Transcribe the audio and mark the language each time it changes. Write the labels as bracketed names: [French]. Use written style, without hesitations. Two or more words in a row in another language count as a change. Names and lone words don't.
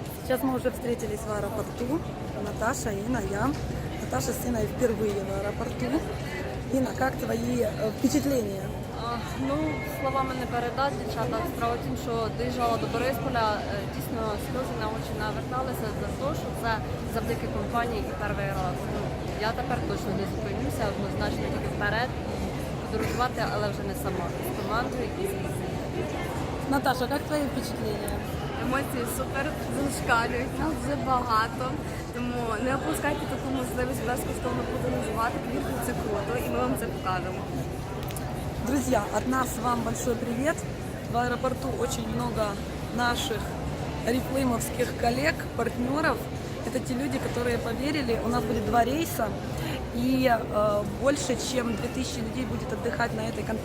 [Russian] Сейчас мы уже встретились в аэропорту. Наташа, Инна, я. Наташа с Инной впервые в аэропорту. Инна, как твои впечатления? [Ukrainian] Ну, словами не передати, дівчата. Справа в тім, що доїжджала до Борисполя, дійсно сльози на очі наверталися за те, що це завдяки компанії і перший раз. Ну, я тепер точно не зупинюся, однозначно тільки вперед, подорожувати, але вже не сама, з командою і з візою. [Russian] Наташа, как твои впечатления? [Ukrainian] Емоції супер, зашкалюють, нас вже багато, тому не опускайте таку можливість безкоштовно подорожувати, повірте, це круто і ми вам це покажемо. [Russian] Друзья, от нас вам большой привет. В аэропорту очень много наших орифлеймовских коллег, партнеров. Это те люди, которые поверили. У нас будет 2 рейса, и больше, чем 2000 людей будет отдыхать на этой конференции.